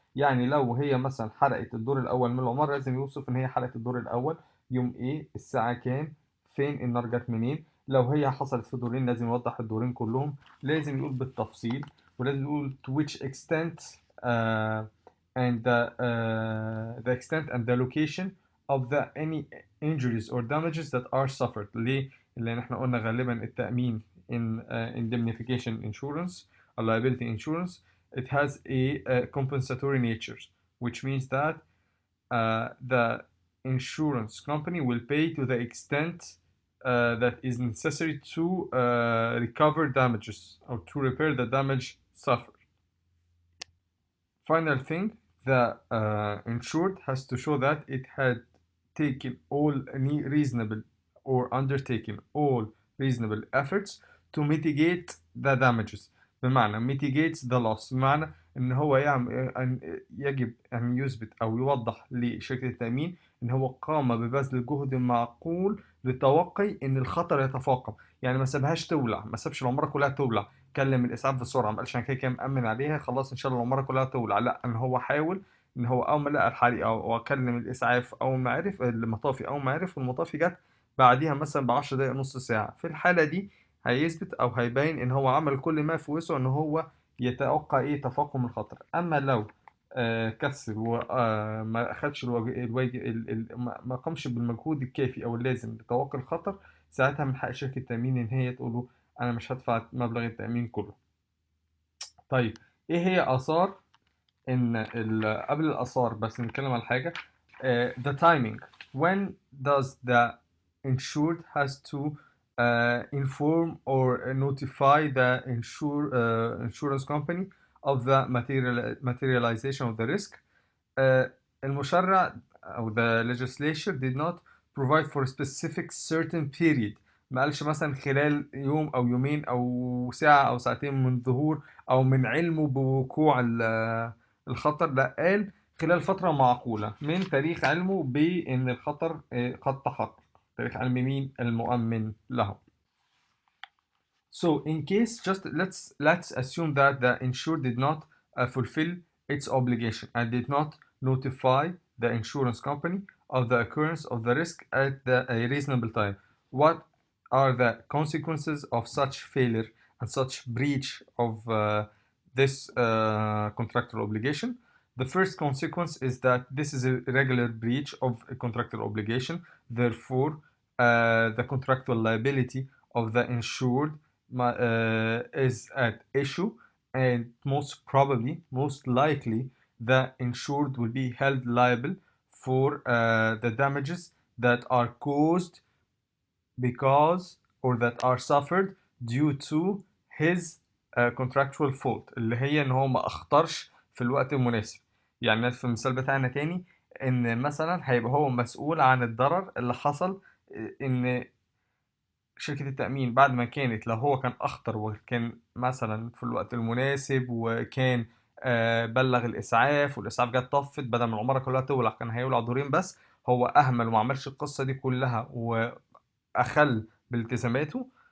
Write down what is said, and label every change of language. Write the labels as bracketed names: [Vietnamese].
[Arabic] يعني لو هي مثلا حرقت الدور الأول من العمارة لازم يوصف إن هي حرقت الدور الأول يوم إيه، الساعة كام، فين، النار جت منين. لو هي حصلت في دورين لازم يوضح الدورين كلهم، لازم يقول بالتفصيل، ولازم يقول [English] to which extent and the extent and the location of the any injuries or damages that are suffered. [Arabic] ليه؟ لأن احنا قلنا غالبا التأمين [English] in indemnification insurance or liability insurance, it has a compensatory nature, which means that the insurance company will pay to the extent that is necessary to recover damages or to repair the damage suffered. Final thing, the insured has to show that it had taken all reasonable or undertaken all reasonable efforts to mitigate the damages. [Arabic] بمعنى [English] mitigates the loss، [Arabic] بمعنى ان هو يجب ان يثبت او يوضح لشركة التأمين ان هو قام ببذل جهد معقول لتوقي ان الخطر يتفاقم. يعني ما سابهاش تولع، ما سابش العمارة كلها تولع، كلم الاسعاف بسرعة، ما قالش انا كده مأمن عليها خلاص ان شاء الله العمارة كلها تولع، لا، ان هو حاول ان هو اول ما لقى الحريقة وكلم الاسعاف اول ما عرف المطافي، اول ما عرف والمطافي جت بعديها مثلا ب10 دقايق نص ساعة. في الحالة دي هيثبت او هيبين ان هو عمل كل ما في وسعه ان هو يتوقع ايه تفاقم الخطر. اما لو كسل وما اخدش ما قامش بالمجهود الكافي او اللازم لتوقي الخطر، ساعتها من حق شركة التأمين ان هي تقول له انا مش هدفع مبلغ التأمين كله. طيب ايه هي اثار ان قبل الاثار بس نتكلم على حاجة [English] the timing. When does the insured has to inform or notify the insurance company of the materialization of the risk? [Arabic] المشرع أو [English] the legislature [Arabic] did not provide for a specific certain period. ما قالش مثلا خلال يوم أو يومين أو ساعة أو ساعتين من ظهور أو من علمه بوقوع الخطر، لا، قال خلال فترة معقولة من تاريخ علمه بأن الخطر قد تحقق. تاريخ علم مين؟ المؤمن له. [English] So in case, just let's assume that the insured did not fulfill its obligation and did not notify the insurance company of the occurrence of the risk at a reasonable time. What are the consequences of such failure and such breach of this contractual obligation? The first consequence is that this is a regular breach of a contractual obligation. Therefore, the contractual liability of the insured is at issue, and most probably, most likely, the insured will be held liable for the damages that are caused because or that are suffered due to his contractual fault، [Arabic] اللي هي ان هو ما اختارش في الوقت المناسب. يعني في المثال بتاعنا تاني، ان مثلا هيبقى هو مسؤول عن الضرر اللي حصل، ان شركة التأمين بعد ما كانت، لو هو كان أخطر وكان مثلا في الوقت المناسب وكان بلغ الإسعاف والإسعاف جت طفت، بدل ما العمارة كلها تولع كان هيولع دورين بس، هو أهمل وما عملش القصة دي كلها وأخل بالتزاماته،